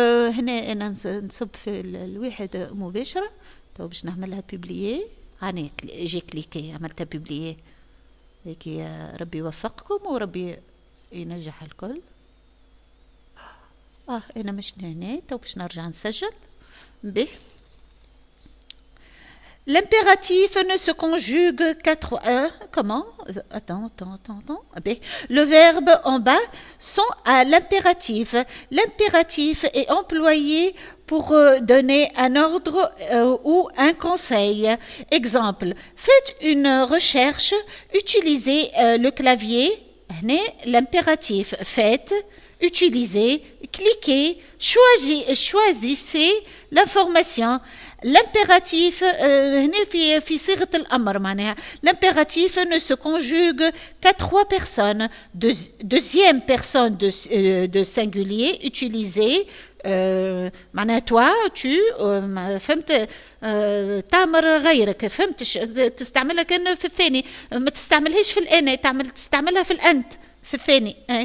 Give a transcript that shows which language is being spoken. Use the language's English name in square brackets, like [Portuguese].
[Arabic] هنا أنا نصب في الواحد مباشرة تو باش نعملها بوبليي. هاني جي كليكي عملتها بوبليي. هيك ربي يوفقكم وربي ينجح الكل. أنا مش هنا تو باش نرجع نسجل به. [French] L'impératif ne se conjugue qu'à trois. Comment? Attends. Le verbe en bas sont à l'impératif. L'impératif est employé pour donner un ordre ou un conseil. Exemple, faites une recherche, utilisez le clavier. L'impératif faites, utilisez, cliquez, choisissez l'information. L'impératif [Arabic] في صيغة الأمر معناها [French] l'impératif ne se conjugue qu'à trois personnes. Deuxième personne de singulier utilisé [Arabic] معناها [French] toi tu [Arabic] فهمت تعمر غيرك فهمتش تستعملها كأنه في الثاني ما تستعملهاش في الأنا تستعملها في الأنت في الثاني.